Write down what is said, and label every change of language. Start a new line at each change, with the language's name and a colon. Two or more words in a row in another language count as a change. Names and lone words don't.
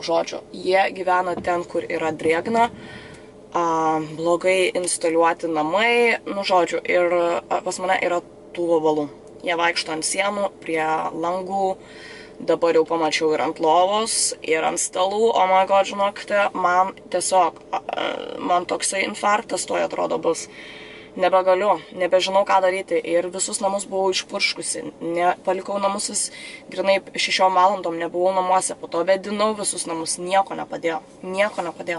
Lithuanian: Žodžiu, jie gyvena ten, kur yra drėgna, blogai instaliuoti namai, nu žodžiu, ir pas mane yra tų vabalų. Jie vaikšto ant sienų, prie langų, Dabar jau pamačiau ir ant lovos, ir ant stalų,
English: oh my god,
Lithuanian: žinokite, man tiesiog, man toksai infarktas toj atrodo bus. Nebegaliu, nebežinau ką daryti ir visus namus buvau išpurškusi, palikau namus vis grinai 6 valandom, nebuvau namuose, po to vedinau visus namus, nieko nepadėjo.